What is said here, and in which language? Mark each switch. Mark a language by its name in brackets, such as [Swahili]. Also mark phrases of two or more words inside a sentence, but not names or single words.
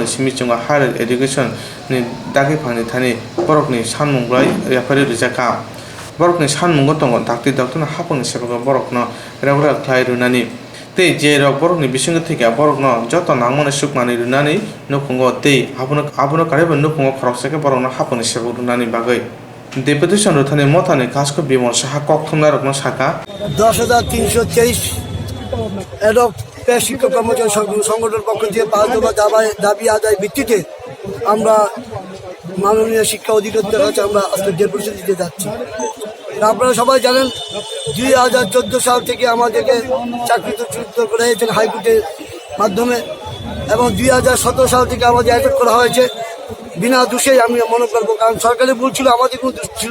[Kok Borok] सिमिचुंगा हायर एडुकेशन नि दागिफांनि थानि बरकनि सानमुंग्लाय याफारि रिजाका बरकनि सानमुंग दङ दाक्ति दाक्तन हापांनि सेबक बरकनो रेगुलार क्लाय रुनानि तै जे रक बरकनि बिसंग थैका बरकनो जत नांमने सुकमानि रुनानि नुखुंगो तै आबुनो कारेबो नुखुंगो खरकसेके बरकनो हापांनि सेबक रुनानि बागै डेपुटेशन रुथानि मथानि कासको बिमल साहा ककथमनाय रकनो साका [Bangla] 10,323 এডক পেশ শিক্ষক কর্মচারী সংগঠনের পক্ষ থেকে 5 দফা দাবি আদায় ভিত্তিতে আমরা মাননীয় শিক্ষা অধিকর্তার কাছে আমরা আজকে ডেপুটেশন দিতে যাচ্ছি। আপনারা সবাই জানেন 2014 সাল থেকে আমাদেরকে চাকরিচ্যুত করা হয়েছে হাইকোর্টের মাধ্যমে এবং 2017 সাল থেকে আমাদের অ্যাটাক করা হয়েছে বিনা দোষে আমি মনে করবো, কারণ সরকারের ভুল ছিল, আমাদের কোনো দোষ ছিল।